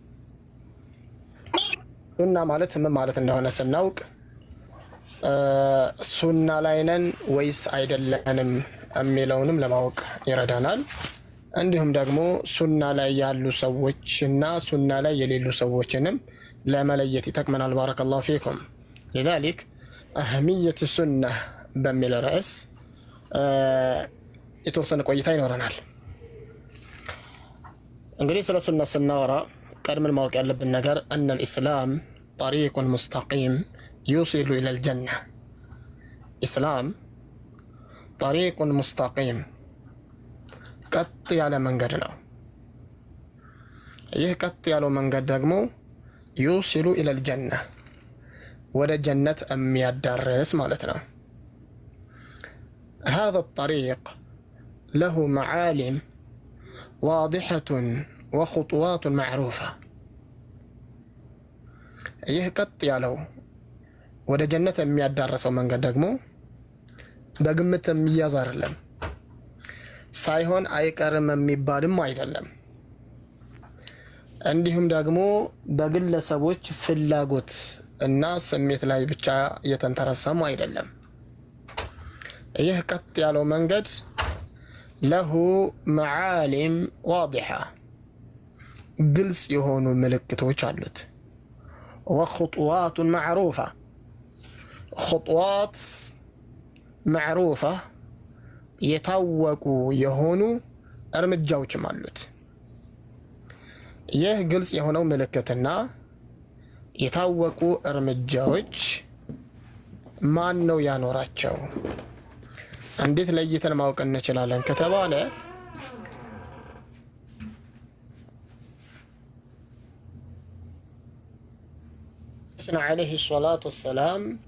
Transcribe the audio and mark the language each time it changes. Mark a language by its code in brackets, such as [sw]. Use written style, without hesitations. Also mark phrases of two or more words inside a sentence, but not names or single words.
[am] ሱና ማለት ምን ማለት እንደሆነ ስናውቅ ሱና ላይ ነን ወይስ አይደለንም የሚለውንም ለማወቅ ይረዳናል እንዲሁም ደግሞ ሱና ላይ ያሉ ሰዎችና ሱና ላይ የሌሉ ሰዎችንም ለመለየት ይጠቅመናል [ar] بارك الله فيكم لذلك أهمية السنة [am] በሚል ርዕስ የተወሰነ ቆይታ ይኖረናል እንግዲህ ስለ ሱና ስናወራ ቀድመን ማወቅ ያለብን ነገር [ar] أن الإسلام طريق مستقيم [am] يوصل إلى الجنة إسلام طريق مستقيم ቀጥ ያለ መንገድ ነው ይህ ቀጥ ያለው መንገድ ደግሞ [ar] يوصل إلى الجنة [am] ወደ ጀነት የሚያዳርስ ማለት ነው [ar] هذا الطريق له معالم واضحة وخطوات معروفة [am] ይህ ቀጥ ያለው ወደ ጀነት የሚያዳርሰው መንገድ ደግሞ በግምት የሚያዝ አይደለም ሳይሆን አይቀርም የሚባልም አይደለም እንዲሁም ደግሞ በግለሰቦች ፍላጎት እና ስሜት ላይ ብቻ የተንተረሰም አይደለም ይህ ቀጥ ያለው መንገድ [ar] له معالم واضحة [am] ግልጽ የሆኑ ምልክቶች አሉት [ar] وخطوات معروفة خطوات معروفة [am] የታወቁ የሆኑ እርምጃዎችም አሉት ይህ ግልጽ የሆነው ምልክትና የታወቁ እርምጃዎች ማን ነው ያኖራቸው እንዴት ለይተን ማወቅ እንችላለን ከተባለ ነብዩ [ar] عليه الصلاة والسلام